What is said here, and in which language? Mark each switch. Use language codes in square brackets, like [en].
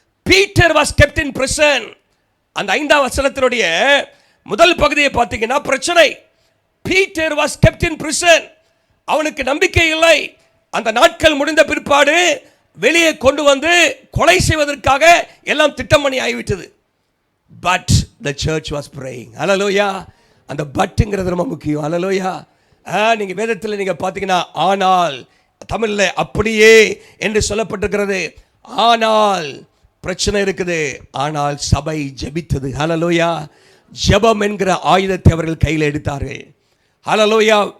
[en] Peter was kept in prison. [ta] அந்த 5ஆம் வசனத்தினுடைய முதல் பகுதியை பார்த்தீங்கன்னா பிரச்சனை. [en] Peter was kept in prison. [ta] அவனுக்கு நம்பிக்கை இல்லை. அந்த நாட்கள் முடிந்த பிற்பாடு வெளியே கொண்டு வந்து கொலை செய்வதற்காக எல்லாம் திட்டம் பண்ணி ஆகிவிட்டது. [en] But the church was praying. [ta] அல்லேலூயா. அந்த பட்ங்கிறது ரொம்ப முக்கியம். அல்லேலூயா. நீங்க வேதத்தில் நீங்க பார்த்தீங்கன்னா, ஆனால் தமிழ்ல அப்படியே என்று சொல்லப்பட்டிருக்கிறது. ஆனால் பிரச்சனை இருக்குது, ஆனால் சபை ஜெபித்தது. அல்லேலூயா. ஜெபம் என்கிற ஆயுதத்தை அவர்கள் கையில் எடுத்தார்கள். அல்லேலூயா.